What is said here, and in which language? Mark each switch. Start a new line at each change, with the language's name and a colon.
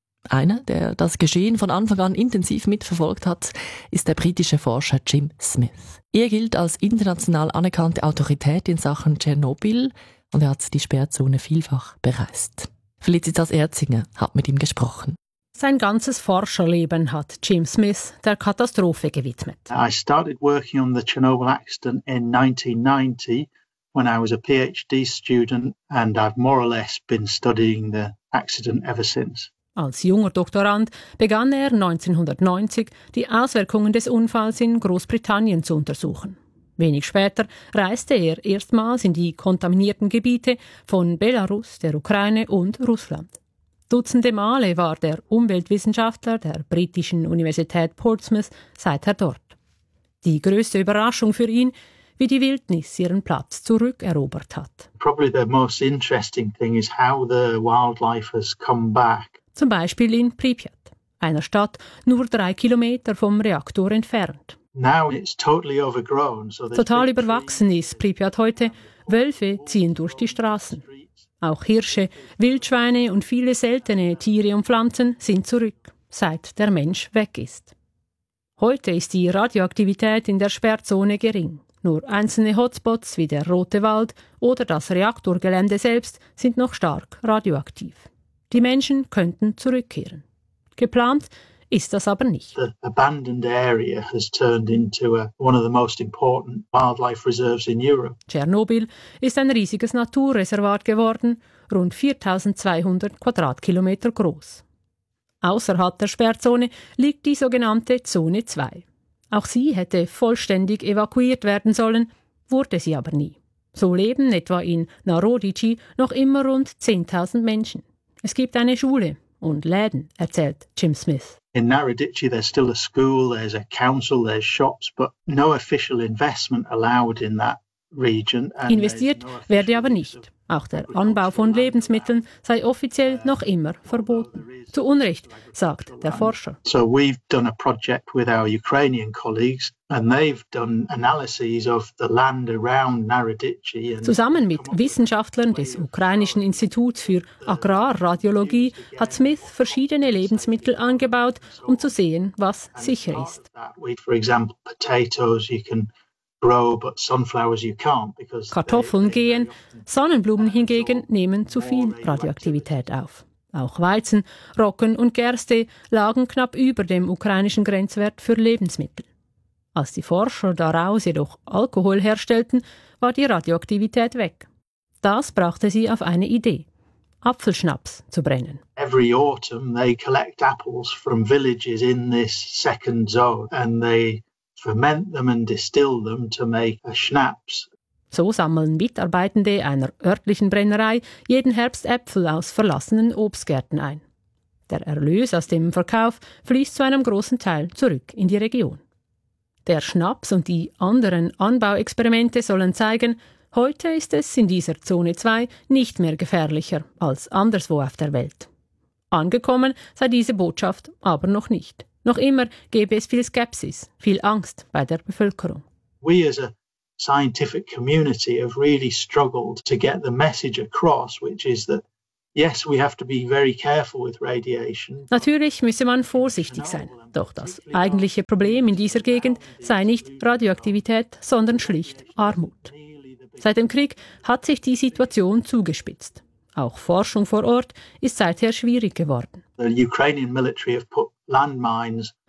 German: Einer, der das Geschehen von Anfang an intensiv mitverfolgt hat, ist der britische Forscher Jim Smith. Er gilt als international anerkannte Autorität in Sachen Tschernobyl und er hat die Sperrzone vielfach bereist. Felicitas Erzinger hat mit ihm gesprochen. Sein ganzes Forscherleben hat Jim Smith der Katastrophe gewidmet.
English: I started working on the Chernobyl accident in 1990 when I was a PhD student and I've more or less been studying the accident ever since.
German: Als junger Doktorand begann er 1990, die Auswirkungen des Unfalls in Großbritannien zu untersuchen. Wenig später reiste er erstmals in die kontaminierten Gebiete von Belarus, der Ukraine und Russland. Dutzende Male war der Umweltwissenschaftler der britischen Universität Portsmouth seither dort. Die größte Überraschung für ihn, wie die Wildnis ihren Platz zurückerobert hat.
English: Probably the most interesting thing is how the wildlife has come back.
German: Zum Beispiel in Pripyat, einer Stadt nur 3 Kilometer vom Reaktor entfernt.
English: Now it's totally overgrown.
German: Total überwachsen ist Pripyat heute. Wölfe ziehen durch die Straßen. Auch Hirsche, Wildschweine und viele seltene Tiere und Pflanzen sind zurück, seit der Mensch weg ist. Heute ist die Radioaktivität in der Sperrzone gering. Nur einzelne Hotspots wie der Rote Wald oder das Reaktorgelände selbst sind noch stark radioaktiv. Die Menschen könnten zurückkehren. Geplant ist das aber nicht.
English: The abandoned area has turned into one of the most important wildlife reserves in Europe.
German: Tschernobyl ist ein riesiges Naturreservat geworden, rund 4200 Quadratkilometer groß. Außerhalb der Sperrzone liegt die sogenannte Zone 2. Auch sie hätte vollständig evakuiert werden sollen, wurde sie aber nie. So leben etwa in Narodici noch immer rund 10.000 Menschen. Es gibt eine Schule und Läden, erzählt Jim Smith.
English: In Narodici there's still a school, there's a council, there's shops, but no official investment allowed in that region.
German: Investiert werde aber nicht. Auch der Anbau von Lebensmitteln sei offiziell noch immer verboten. Zu Unrecht, sagt der Forscher.
English: So we've done a project with our Ukrainian colleagues and they've done analyses of the land around Narodici.
German: Zusammen mit Wissenschaftlern des Ukrainischen Instituts für Agrarradiologie hat Smith verschiedene Lebensmittel angebaut, um zu sehen, was sicher ist.
English: For example, potatoes you can grow, but sunflowers you can't because
German: Kartoffeln gehen, Sonnenblumen hingegen nehmen zu viel Radioaktivität auf. Auch Weizen, Roggen und Gerste lagen knapp über dem ukrainischen Grenzwert für Lebensmittel. Als die Forscher daraus jedoch Alkohol herstellten, war die Radioaktivität weg. Das brachte sie auf eine Idee, Apfelschnaps zu brennen.
English: Every autumn they collect apples from villages in this second zone and they ferment them and distill them to make a schnapps.
German: So sammeln Mitarbeitende einer örtlichen Brennerei jeden Herbst Äpfel aus verlassenen Obstgärten ein. Der Erlös aus dem Verkauf fließt zu einem großen Teil zurück in die Region. Der Schnaps und die anderen Anbauexperimente sollen zeigen, heute ist es in dieser Zone 2 nicht mehr gefährlicher als anderswo auf der Welt. Angekommen sei diese Botschaft aber noch nicht. Noch immer gäbe es viel Skepsis, viel Angst bei der Bevölkerung.
English: Scientific community have really struggled to get the message across, which is that yes, we have to be very careful with radiation.
German: Natürlich müsse man vorsichtig sein. Doch das eigentliche Problem in dieser Gegend sei nicht Radioaktivität, sondern schlicht Armut. Seit dem Krieg hat sich die Situation zugespitzt. Auch Forschung vor Ort ist seither schwierig geworden.
English: The Ukrainian military have put landmines.